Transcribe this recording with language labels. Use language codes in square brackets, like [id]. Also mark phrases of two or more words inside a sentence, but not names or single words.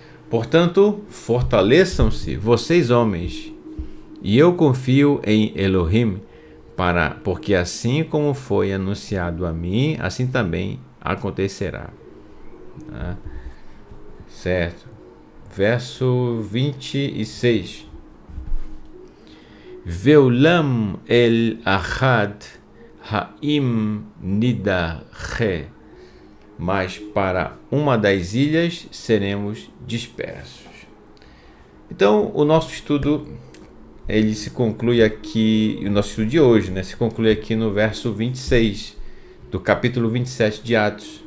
[pt] Portanto, fortaleçam-se, vocês homens, e eu confio em Elohim, porque assim como foi anunciado a mim, assim também acontecerá. Tá? Certo. Verso 26. [he] ואולם אל אחד האיים נדחה, [pt] mas para uma das ilhas seremos dispersos. Então, o nosso estudo, ele se conclui aqui, o nosso estudo de hoje, né, se conclui aqui no verso 26 do capítulo 27 de Atos.